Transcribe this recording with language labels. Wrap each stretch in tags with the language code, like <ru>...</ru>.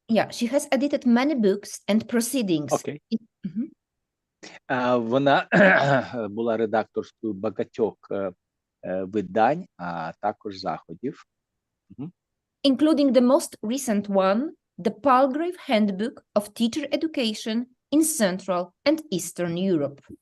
<en>She has edited many books and proceedings. Okay.</en> <uk>Вона була редакторкою багатьох видань, а також заходів.</uk> <en>Including the most recent one, the Palgrave Handbook of Teacher Education in Central and Eastern Europe.</en>